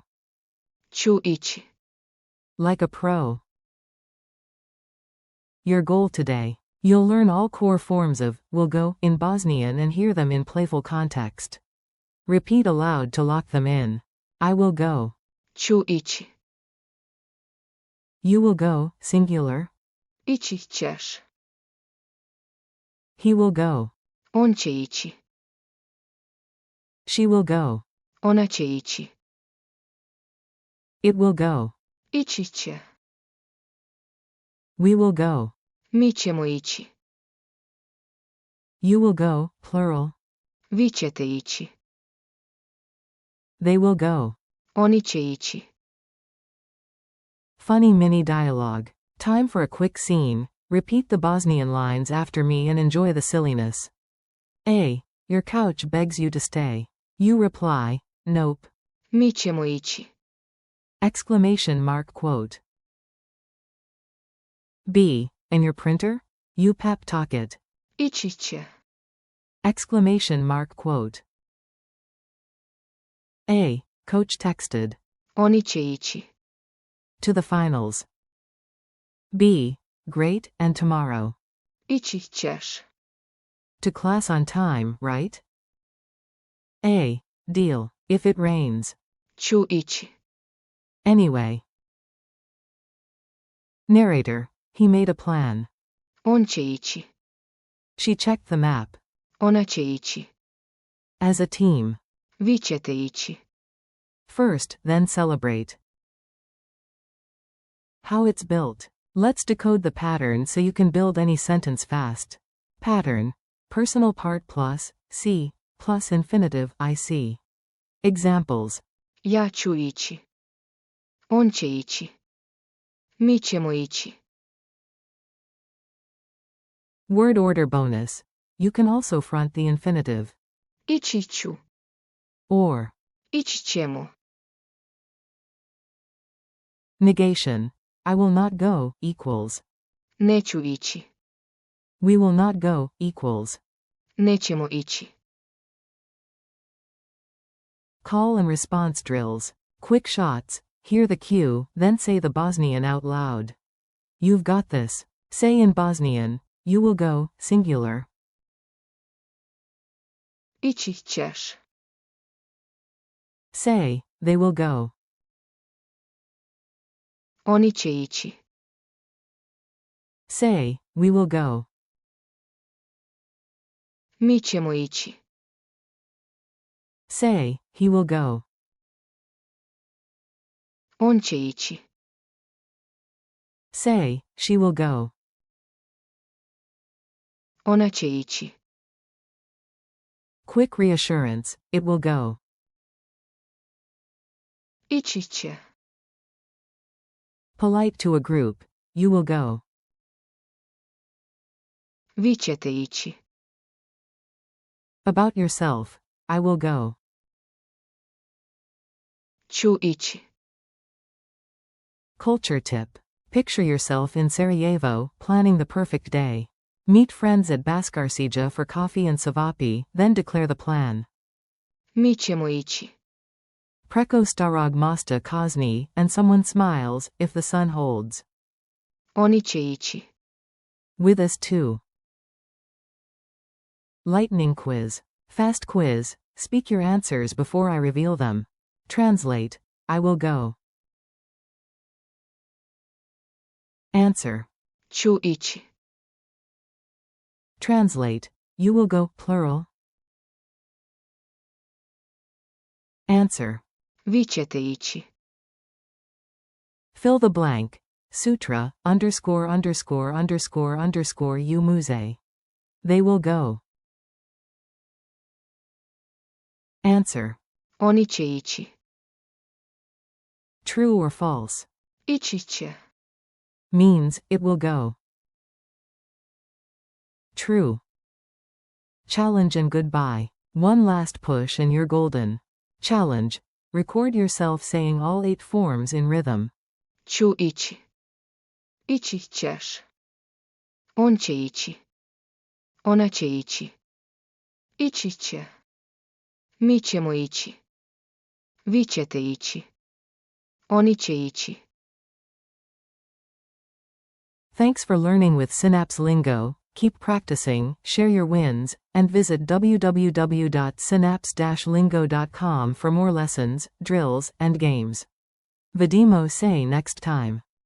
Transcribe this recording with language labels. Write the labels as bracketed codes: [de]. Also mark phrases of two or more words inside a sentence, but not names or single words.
[bs] Ću ići. [en] like a pro. Your goal today. You'll learn all core forms of will go in Bosnian and hear them in playful context. Repeat aloud to lock them in. I will go. [bs] Ću ići. [en] You will go, singular. [bs] Ići ćeš. [en] He will go. [bs] On će ići. [en] She will go. [bs] Ona će ići. [en] It will go. [bs] Ići će. [en] We will go. [bs] Mi ćemo ići. [en] You will go, plural. [bs] Vi ćete ići. [en] They will go. [bs] Oni će ići. [en] Funny mini dialogue. Time for a quick scene. Repeat the Bosnian lines after me and enjoy the silliness. A. Your couch begs you to stay. You reply, nope. [bs] Mi ćemo ići. [en] Exclamation mark quote. B. And your printer? You pep talk it. [bs] Ići će. [en] Exclamation mark quote. A. Coach texted. [bs] Oni će ići. [en] To the finals. B. Great, and tomorrow. [bs] Ići ćeš. [en] To class on time, right? A. Deal. If it rains. [bs] Ću ići. [en] Anyway. Narrator. He made a plan. [bs] On će ići. [en] She checked the map. [bs] Ona će ići. [en] As a team. [bs] Vi ćete ići. [en] First, then celebrate. How it's built. Let's decode the pattern so you can build any sentence fast. Pattern. Personal part plus, C, plus infinitive, IC. Examples. [bs] Ja ću ići. On će ići. Mi ćemo ići. [en] Word order bonus. You can also front the infinitive. [bs] Ići ću. [en] Or. [bs] Ići ćemo. [en] Negation. I will not go, equals. [bs] Neću ići. [en] We will not go, equals. [bs] Nećemo ići. [en] Call and response drills. Quick shots. Hear the cue, then say the Bosnian out loud. You've got this. Say in Bosnian, you will go, singular. [bs] Ići ćeš. [en] Say, they will go. [bs] Oni će ići. [en] Say, we will go. [bs] Mi ćemo ići. [en] Say, he will go. [bs] On će ići. [en] Say, she will go. [bs] Ona će ići. [en] Quick reassurance, it will go. [bs] Ići će. [en] Polite to a group, you will go. [bs] Vi ćete ići. [en] About yourself, I will go. [bs] Ću ići. [en] Culture tip. Picture yourself in Sarajevo, planning the perfect day. Meet friends at Baskarcija for coffee and savapi, then declare the plan. [bs] Mi ćemo ići. Preko starog mosta kazni, [en] and someone smiles, if the sun holds. [bs] Oni će ići. [en] With us too. Lightning quiz. Fast quiz. Speak your answers before I reveal them. Translate. I will go. Answer. [bs] Ću ići. [en] Translate. You will go, plural. Answer. [bs] Vi ćete ići. [en] Fill the blank. Sutra, underscore underscore underscore underscore you muze. They will go. Answer. [bs] Oni će ići. [en] True or false? [bs] Ići će. [en] Means, it will go. True. Challenge and goodbye. One last push and you're golden. Challenge. Record yourself saying all 8 forms in rhythm. [bs] Ću ići. Ići ćeš. On će ići. Ona će ići. Ići će. Mi ćemo ići. Vi ćete ići. Oni će ići. [en] Thanks for learning with Synapse Lingo. Keep practicing, share your wins, and visit www.synapse-lingo.com for more lessons, drills, and games. [bs] Vidimo se [en] next time.